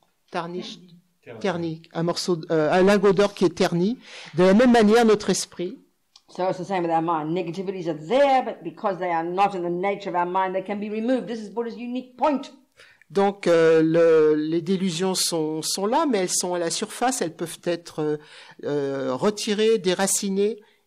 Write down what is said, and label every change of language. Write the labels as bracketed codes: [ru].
[fr] Tarnish, terni, un lingot d'or qui est terni. De la même manière, notre esprit. [en] So it's the same with our mind. Negativities are there, but because they are not in the nature of our mind, they can be removed. This is Buddha's unique point. [fr] Donc les délusions sont là, mais elles sont à la surface, elles peuvent être retirées, déracinées.